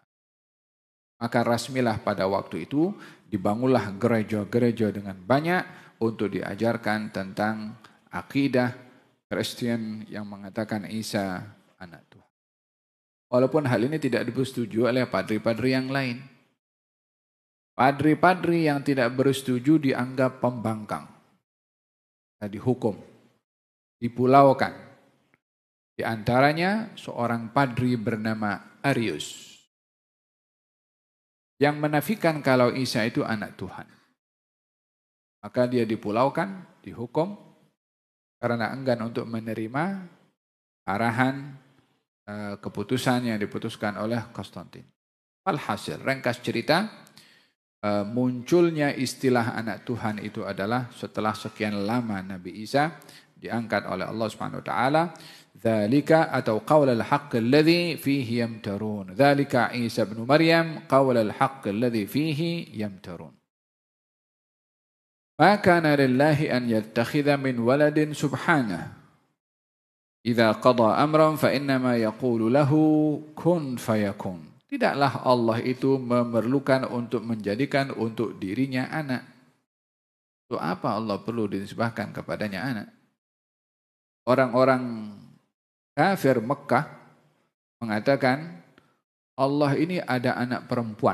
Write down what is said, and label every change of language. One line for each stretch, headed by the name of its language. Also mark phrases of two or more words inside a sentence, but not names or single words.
Malay: Maka rasmilah pada waktu itu dibangunlah gereja-gereja dengan banyak untuk diajarkan tentang akidah Kristen yang mengatakan Isa anak Tuhan. Walaupun hal ini tidak disetujui oleh padri-padri yang lain. Padri-padri yang tidak bersetuju dianggap pembangkang. Dihukum, dipulaukan. Di antaranya seorang padri bernama Arius yang menafikan kalau Isa itu anak Tuhan. Maka dia dipulaukan, dihukum karena enggan untuk menerima arahan keputusan yang diputuskan oleh Konstantin. Alhasil, ringkas cerita, munculnya istilah anak Tuhan itu adalah setelah sekian lama Nabi Isa diangkat oleh Allah
Arabic: سبحانه وتعالى. Dzalika atau قول الحق الذي فيه يمترون. ذلك عيسى ابن مريم قول الحق الذي فيه يمترون. ما كان لله أن يتخذ من ولد سبحانه. إذا قضى أمرا فإنما يقول له كن فيكون.
Malay: Tidaklah Allah itu memerlukan untuk menjadikan untuk dirinya anak. Untuk apa Allah perlu dinisbahkan kepadanya anak? Orang-orang kafir Mekah mengatakan Allah ini ada anak perempuan.